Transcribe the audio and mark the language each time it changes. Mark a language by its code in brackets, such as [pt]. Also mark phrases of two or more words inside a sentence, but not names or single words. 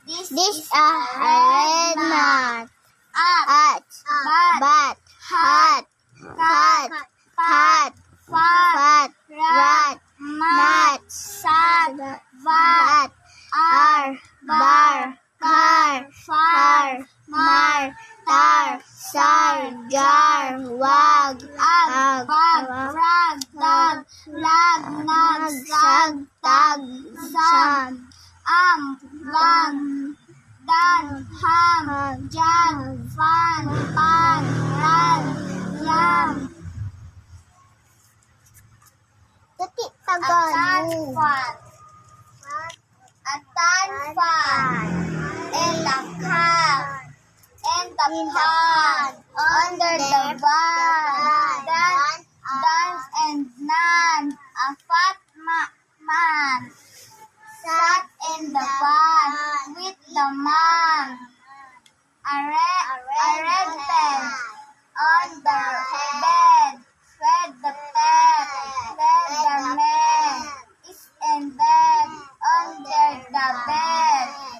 [en] This is a red mat. Bat, hat, cat, fat, rat, mat, sad, vat, bar, car, far, mar, tar, sar, jar, wag, bag, rag, tag, lag, nag, sag, tag, sam, bang, dan, ham, jan, fan, pan, ran, yam. A tan fan, and a cup, and the pan, under the van, dance and nan, a fat man, sat in the van with the man, a red pen on the bed, fed the pet, fed the man, is in bed under the bed,